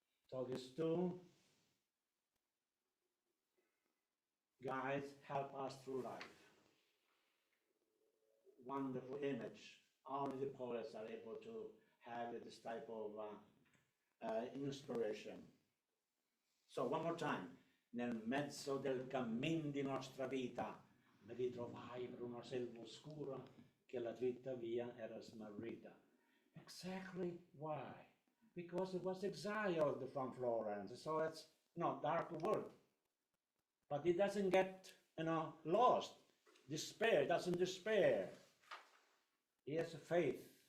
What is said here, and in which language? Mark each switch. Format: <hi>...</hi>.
<en>So these 2 guides help us through life. Wonderful image. Only the poets are able to have this type of inspiration. So one more time.</en> <it>Nel mezzo del cammin di nostra vita mi ritrovai per una selva oscura che la dritta via era smarrita.</it> <en>Exactly why? Because it was exiled from Florence, so it's dark world. But it doesn't get lost, despair, doesn't despair. He has faith.</en>